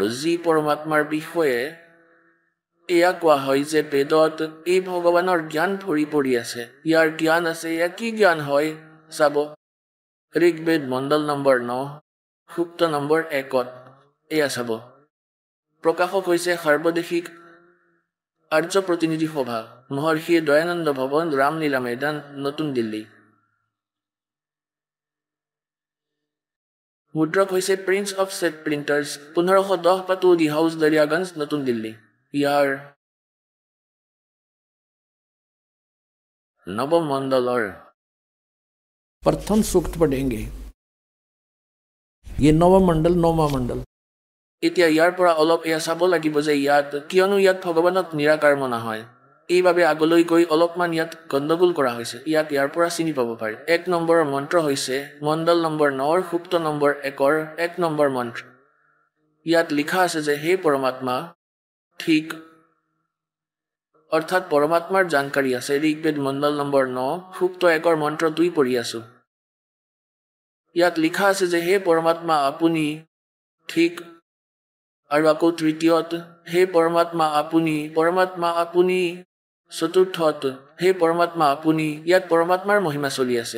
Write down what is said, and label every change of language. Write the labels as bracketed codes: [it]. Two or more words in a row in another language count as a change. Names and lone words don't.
[as] যি পৰমাত্মাৰ বিষয়ে এয়া কোৱা হয় যে বেদত এই ভগৱানৰ জ্ঞান ভৰি পৰি আছে ইয়াৰ জ্ঞান আছে এয়া কি জ্ঞান হয় চাব ঋগ্বেদ মণ্ডল নম্বৰ 9 সূক্ত নম্বৰ 1 এয়া চাব প্ৰকাশক হৈছে সৰ্বদেশিক আৰ্য প্ৰতিনিধি সভা মহৰ্ষি দয়ানন্দ ভৱন ৰামলীলা ময়দান নতুন দিল্লী মুদ্ৰক হৈছে প্ৰিন্স অফ ছেট প্ৰিণ্টাৰ্ছ 1510 পাটু দি হাউচ দৰিয়াগঞ্জ নতুন দিল্লী ইয়াৰ নৱম মণ্ডলৰ [hi] प्रथम सूक्त पढ़ेंगे ये नवा मंडल नौवा मंडल [as] এতিয়া ইয়াৰ পৰা অলপ এয়া চাব লাগিব যে ইয়াত কিয়নো ইয়াত ভগৱানক নিৰাকাৰ মনা হয় এইভাবে আগলৈ গৈ অলপমান ইয়াত গণ্ডগোল কৰা হৈছে ইয়াৰ পৰা চিনি পাব পাৰি 1 নম্বৰৰ মন্ত্ৰ হৈছে মণ্ডল নম্বৰ 9 সূক্ত নম্বৰ 1 নম্বৰ মন্ত্ৰ ইয়াত লিখা আছে যে হে পৰমাত্মা ঠিক অৰ্থাৎ পৰমাত্মাৰ জানকাৰী আছে ঋগ্বেদ মণ্ডল নম্বৰ 9 সূক্ত 1 মন্ত্ৰ 2 পঢ়ি আছো ইয়াত লিখা আছে যে হে পৰমাত্মা আপুনি ঠিক আৰু আকৌ তৃতীয়ত হে পৰমাত্মা আপুনি চতুৰ্থত হে পৰমাত্মা আপুনি, ইয়াত পৰমাত্মাৰ মহিমা চলি আছে।